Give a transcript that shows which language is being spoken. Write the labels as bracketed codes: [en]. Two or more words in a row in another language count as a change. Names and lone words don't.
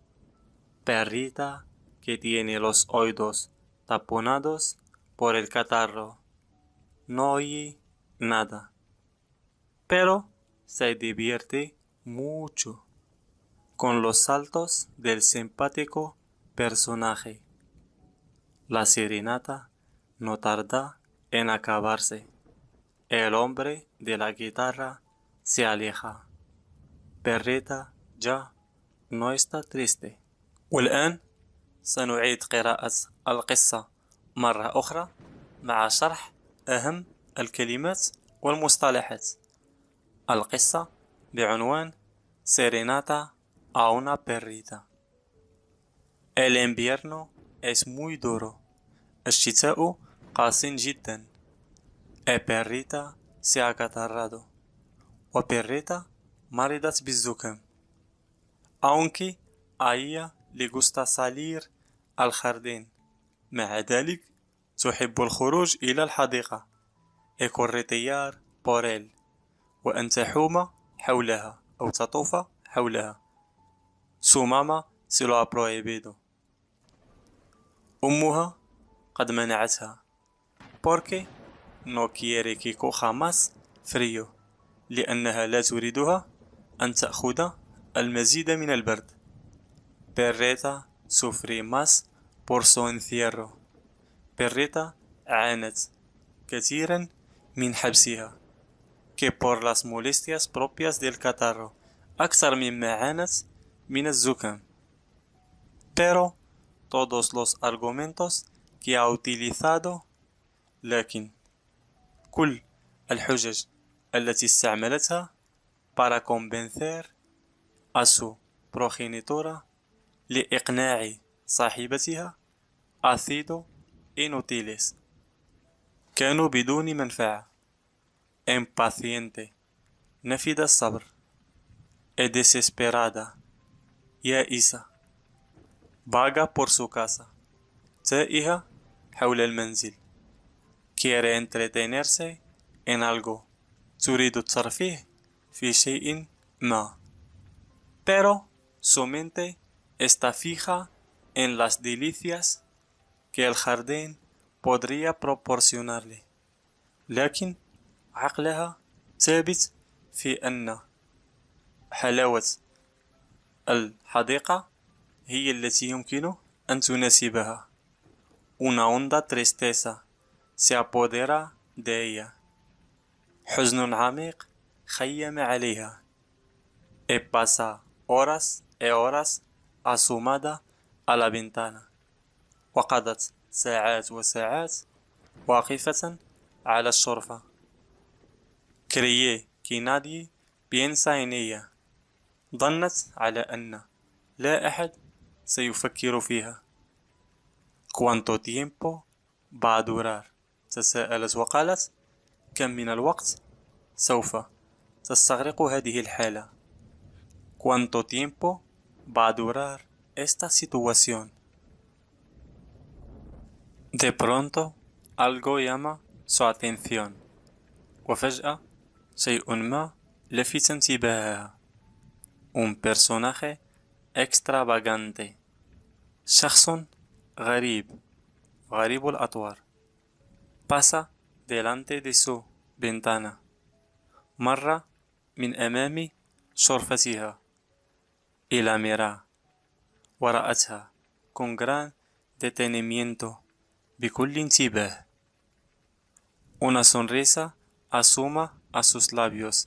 [es] Perrita que tiene los oídos taponados por el catarro, no oye nada, pero se divierte mucho con los saltos del simpático personaje. La serenata no tarda en acabarse. El hombre de la guitarra se aleja. Perrita ya no está triste. [ar] والآن سنعيد قراءة القصة مرة أخرى مع شرح أهم الكلمات والمصطلحات. القصة بعنوان Serenata a una perrita. [es] El invierno es muy duro. [ar] الشتاء قاس جدا. [es] perrita se ha acatarrado. [ar] وبريتا مرضت بالزكام. [es] aunque a ella le gusta salir al jardín. [ar] مع ذلك تحب الخروج إلى الحديقة. [es] corretear por él. [ar] وأن تحوم حولها أو تطوف حولها. [es] Su mamá se lo ha prohibido. [ar] أمها قد منعتها [es] porque no quiere que coja más frío [ar] لأنها لا تريدها أن تأخذ المزيد من البرد. [es] Perrita sufre más por su encierro. [ar] Perrita عانت كثيرا من حبسها [es] que por las molestias propias del catarro [ar] أكثر مما عانت من الزكام. [es] Pero todos los argumentos que ha utilizado [ar] لكن كل الحجج التي استعملتها [es] para convencer a su progenitora [ar] لإقناع صاحبتها [es] ha sido inútiles. [ar] كانوا بدون منفعة. Impaciente, نفد الصبر. [es] desesperada, يائسة. vaga por su casa. [ar] تائهة حول المنزل. [es] quiere entretenerse en algo. [ar] تريد الترفيه في شيء ما. [es] pero su mente está fija en las delicias que el jardín podría proporcionarle. [ar] لكن عقلها ثابت في أن حلاوة الحديقة هي التي يمكن أن تناسبها. [es] Una honda tristeza se apodera de ella. [ar] حزن عميق خيم عليها. [es] Y pasa horas y horas asomada a la ventana. [ar] وقضت ساعات وساعات واقفة على الشرفة. [es] Creyé que nadie piensa en ella. [ar] ظنت على أن لا أحد سيفكر فيها. [es] Cuánto tiempo va a durar؟ [ar] تساءلت وقالت: كم من الوقت سوف تستغرق هذه الحالة؟ [es] Cuánto tiempo va a durar esta situación؟ De pronto algo llama su atención. [ar] وفجأة شيء ما لفت انتباهها. [es] Un personaje extravagante. [ar] شخص غريب الأطوار. [es] Pasa delante de su ventana. [ar] مر من أمام شرفتها. [es] Y la mira. ورأتها con gran detenimiento. [ar] بكل انتباه. [es] Una sonrisa asoma a sus labios.